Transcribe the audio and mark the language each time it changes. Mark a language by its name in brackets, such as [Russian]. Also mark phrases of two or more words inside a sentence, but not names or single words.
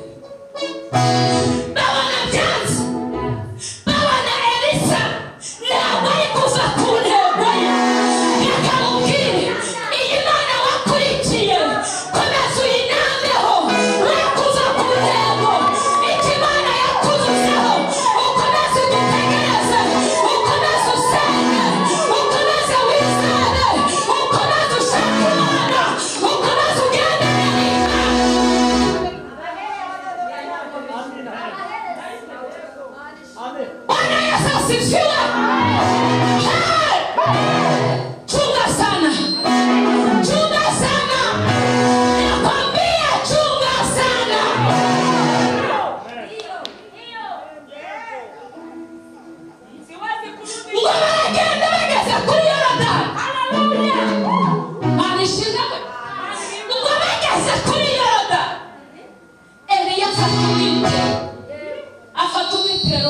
[Kinyarwanda] babona Elisa ntabwo ari kuva ku ntego ye yakamubwira iyi Mana wakurikiye komeza uyinameho we kuva ku ntego icyo Imana yakuzuzeho ukomeze udutegereze ukomeze usenge ukomeze wizere ukomeze ushake Imana ukomeze ugendere n'Imana. [Swahili] Bwana Yesu asifiwe. Chunga sana. Chunga sana. Nakwambia chunga sana. [Kinyarwanda] Ngo baragenda bageze kuri Yorodani. Haleluya. Manishimwe. Ngo bageze kuri Yorodani. Eliya afata umwitero.